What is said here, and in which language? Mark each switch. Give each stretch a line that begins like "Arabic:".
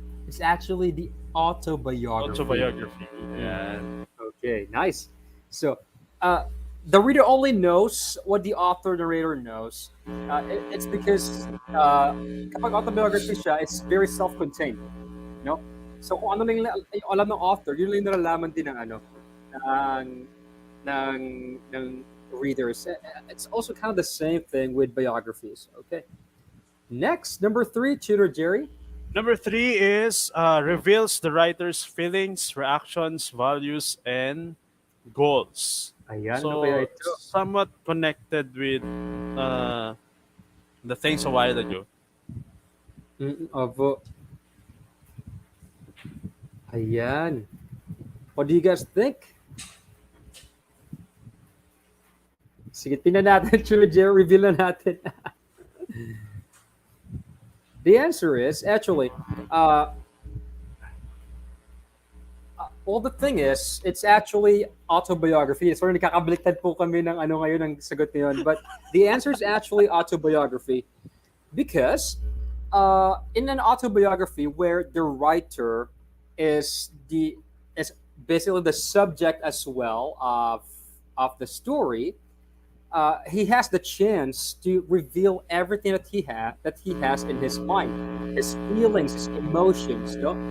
English: It's actually the autobiography. Autobiography. Yeah. Okay, nice. So, the reader only knows what the author narrator knows. It's because
Filipino: kapag autobiography siya,
English: it's very self-contained.
Filipino: No? So kung ano lang yung alam ng author, yun lang yung nalalaman din ng ng ng ng readers.
English: It's also kind of the same thing with biographies. Okay. Next, number 3, Tutor Jerry. Number 3 is reveals the writer's feelings, reactions, values, and goals.
Filipino: Ayan, ano kaya So, ito?
English: somewhat connected with the things a while ago.
Filipino: Opo. Ayan.
English: What do you guys think?
Filipino: Sige, tingnan natin, Tutor Jerry, reveal na natin.
English: The answer is actually, well, the thing is, it's actually autobiography.
Filipino: Sorry, nakakabaliktad po kami ng ano ngayon ng sagot niyon.
English: But the answer is actually autobiography because in an autobiography where the writer is basically the subject as well of the story, he has the chance to reveal everything that he has in his mind, his feelings, his emotions, no?